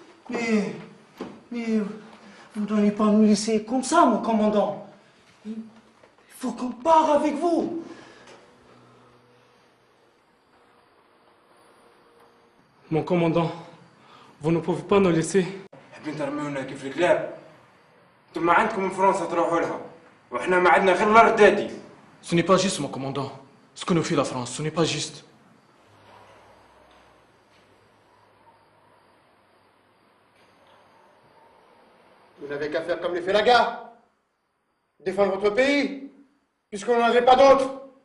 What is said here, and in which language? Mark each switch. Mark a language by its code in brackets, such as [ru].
[fr] Mais vous ne devez pas nous laisser comme ça, mon commandant. Il faut qu'on parte avec vous. Mon commandant, vous ne pouvez pas nous laisser. [ar] حابين ترميونا كيف الكلاب. انتم ما عندكم فرنسا تروحوا لها وإحنا ما عندنا غير الردادي. [fr] Ce n'est pas juste, mon commandant. Ce que nous fait la France, ce n'est pas juste. Vous n'avez qu'à faire comme les Félagas. Défendre votre pays, puisqu'on n'en avait pas d'autre.